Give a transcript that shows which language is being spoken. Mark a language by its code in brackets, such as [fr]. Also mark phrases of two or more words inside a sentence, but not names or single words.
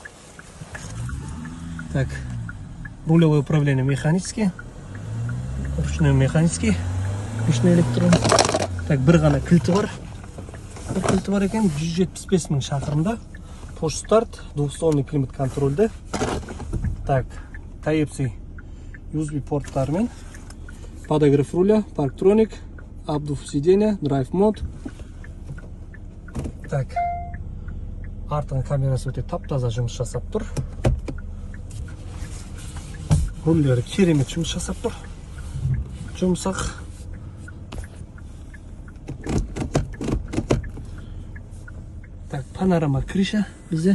[ru] Так, рулевое управление механический, ручной механический, ручной электронный. [kk] Так, бір ғана кілті бар. Бір кілті бар екен, 175 000 шақырымда. [ru] Push старт, двухсторонний климат контрольді. [kk] Так, Type-C USB порттарымен. [ru] Подогрев руля, парктроник, обдув сиденья, драйв мод. Так, [kk] артың камерасы өте тап-таза жұмыс жасап тұр. Руллері керемет жұмыс жасап тұр. Жұмсақ. Так, [ru] панорама крыша [kk] бізде.